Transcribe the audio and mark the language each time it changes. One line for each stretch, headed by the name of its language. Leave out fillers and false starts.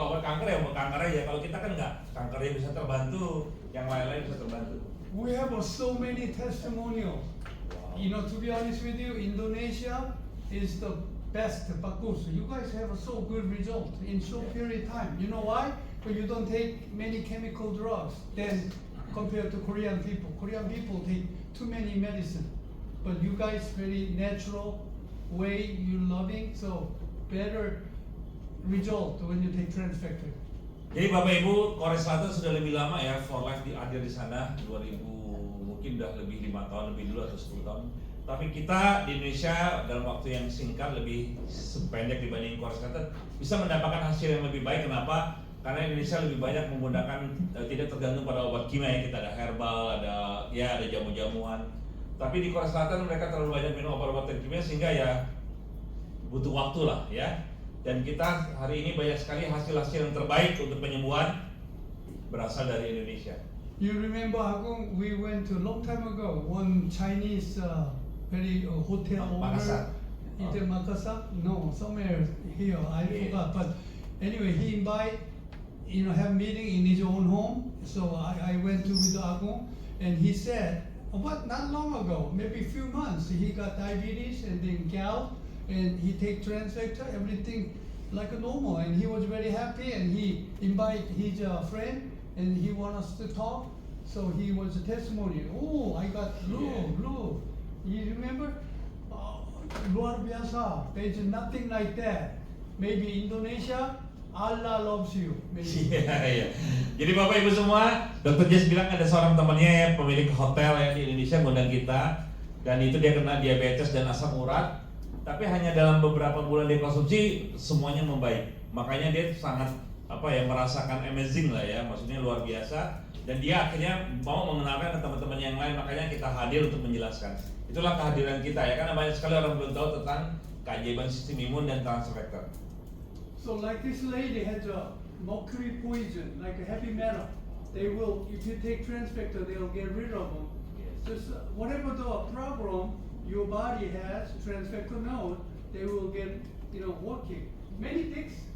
Indonesian: Kalau obat kanker ya obat kanker aja, kalau kita kan enggak, kankernya bisa terbantu, yang lain-lain bisa terbantu.
English: We have so many testimonials. Wow. To be honest with you, Indonesia is the best
Indonesian: bagus.
English: You guys have a so good result in short period of time. You know why? Because you don't take many chemical drugs than compared to Korean people. Korean people take too many medicine. But you guys very natural way, you loving, so better result when you take Transfector.
Indonesian: Jadi Bapak Ibu, Korea Selatan sudah lebih lama ya, for life hadir di sana 2000, mungkin udah lebih 5 tahun lebih dulu atau 10 tahun. Tapi kita di Indonesia dalam waktu yang singkat, lebih pendek dibanding Korea Selatan, bisa mendapatkan hasil yang lebih baik. Kenapa? Karena Indonesia lebih banyak menggunakan tidak tergantung pada obat kimia ya. Kita ada herbal, ada jamu-jamuan. Tapi di Korea Selatan mereka terlalu banyak minum obat-obat kimia sehingga ya butuh waktu lah ya. Dan kita hari ini banyak sekali hasil-hasil yang terbaik untuk penyembuhan berasal dari Indonesia.
English: You remember Agung, we went to long time ago, one Chinese very hotel owner. Makassar. Is it Makassar? No, somewhere here. I Yeah. forgot. But anyway, he invite, have meeting in his own home. So I went to with Agong, and he said, but not long ago, maybe a few months, he got diabetes and then gout, and he take Transfector, everything like a normal, and he was very happy, and he invite his friend, and he want us to talk. So he was a testimony. Oh, I got blue. You remember?
Indonesian: Luar biasa.
English: There's nothing like that. Maybe Indonesia, Allah loves you. Maybe.
Indonesian: Iya. Jadi Bapak Ibu semua, Dr. Jess bilang ada seorang temannya ya, pemilik hotel ya di Indonesia ngundang kita, dan itu dia kena diabetes dan asam urat, tapi hanya dalam beberapa bulan dia konsumsi semuanya membaik. Makanya dia sangat merasakan amazing lah ya, maksudnya luar biasa, dan dia akhirnya mau mengenalkan ke teman-teman yang lain, makanya kita hadir untuk menjelaskan. Itulah kehadiran kita ya, karena banyak sekali orang belum tahu tentang keajaiban sistem imun dan Transfector.
English: So like this lady has a mercury poison, like a heavy metal. They will, if you take Transfector, they'll get rid of them. Just whatever the problem your body has, Transfector knows, they will get, working. Many things.